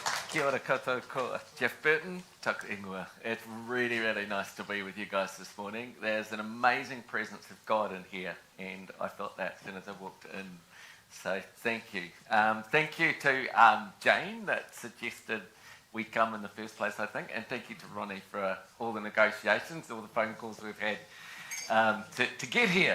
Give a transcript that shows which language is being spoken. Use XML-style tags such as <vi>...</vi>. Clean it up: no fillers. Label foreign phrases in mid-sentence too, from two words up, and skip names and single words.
<mi>Kia ora koutou ko Geoff Burton, taku ingoa.</mi> <en>It's really, really nice to be with you guys this morning. There's an amazing presence of God in here, and I felt that as soon as I walked in. So thank you. Thank you to Jane that suggested we come in the first place, I think, and thank you to Ronnie for all the negotiations, all the phone calls we've had to get here.</en>